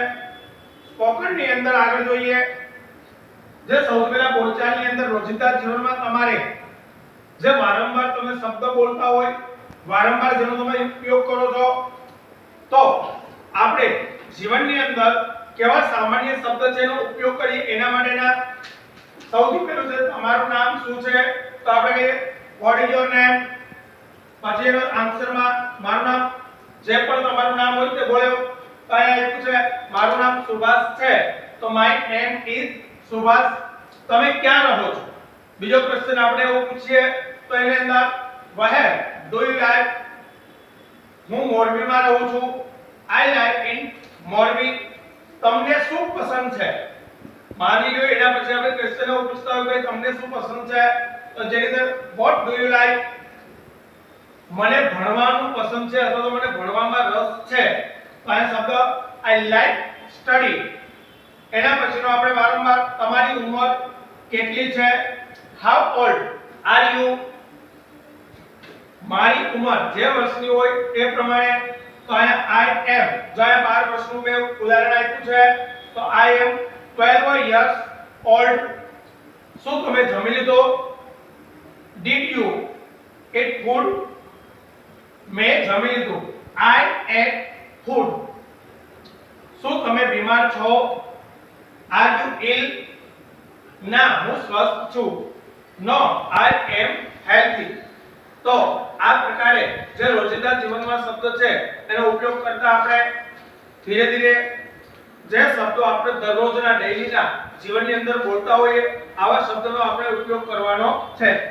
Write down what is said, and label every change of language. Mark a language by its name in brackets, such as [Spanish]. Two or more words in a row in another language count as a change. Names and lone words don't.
[Gujarati] સ્પોકન ની અંદર આગળ જોઈએ, જે સૌથી પહેલા બોલચાલની અંદર રોજિંદા જીવનમાં તમારે જે વારંવાર તમે શબ્દ બોલતા હોય, વારંવાર જેનો તમે ઉપયોગ કરો છો, તો આપણે જીવનની અંદર કેવા સામાન્ય શબ્દ છે એનો ઉપયોગ કરીએ એના માટેના સૌથી પહેલું છે તમારું નામ શું છે, તો આપણે કહીએ [English] what is your name. [Gujarati] પછી એનો આન્સરમાં મારું નામ, જે પણ તમારું નામ હોય તે બોલો। તો અહીંયા આપ્યું છે મારું નામ સુભાષ છે, તો [English] my name is [Gujarati] સુભાષ। તમે ક્યાં રહો છો? બીજો ક્વેશ્ચન આપણે એવો પૂછીએ તો એની અંદર [English] where do you live? [Gujarati] હું મોરબીમાં રહું છું, [English] I live in મોરબી। [Gujarati] તમને શું પસંદ છે? માની લો એના પછી આપણે ક્વેશ્ચન એવો પૂછતા હોય કે તમને શું પસંદ છે, તો જેની અંદર [English] what do you like? [Gujarati] મને ભણવાનું પસંદ છે અથવા તો મને ભણવામાં રસ છે, તો આ શબ્દ [English] I like study। [Gujarati] એના પછીનો આપણે વારંવાર તમારી ઉંમર કેટલી છે, [English] how old are you? [Gujarati] મારી ઉંમર જે વર્ષની હોય એ પ્રમાણે, તો અહીંયા [English] I am, [Gujarati] જો આ 12 વર્ષનું મેં ઉદાહરણ આપ્યું છે, તો [English] I am 12 years old। [Gujarati] શું તમે જમી લીધો? [English] Did you eat food? [Gujarati] મેં જમી લીધું, [English] I ate food। [Gujarati] શું તમે બીમાર છો? [English] Are you ill? [Gujarati] ના, હું સ્વસ્થ છું, [English] No, I am healthy। [Gujarati] તો આ પ્રકારે જે રોજિંદા જીવનમાં શબ્દ છે એનો ઉપયોગ કરતા આપણે ધીરે ધીરે જે શબ્દો આપણે દરરોજના ડેઈલીના જીવનની અંદર બોલતા હોઈએ આવા શબ્દોનો આપણે ઉપયોગ કરવાનો છે।